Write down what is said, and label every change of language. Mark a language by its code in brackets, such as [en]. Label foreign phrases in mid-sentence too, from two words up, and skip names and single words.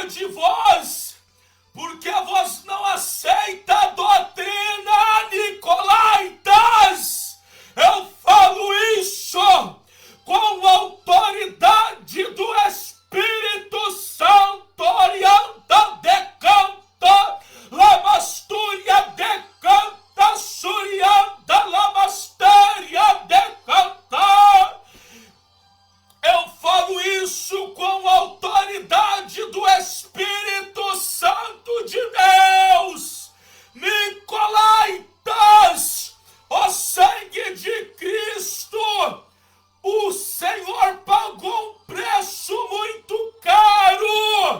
[pt] vós, porque vós não aceita a doutrina nicolaítas. Eu falo isso com autoridade do Espírito Santo, orienta, decanta, lamastúria, decanta, surianda, lamastéria, decanta. Eu falo isso com autoridade do Espírito Santo de Deus. Nicolaítas, o sangue de Cristo, o Senhor pagou um preço muito caro.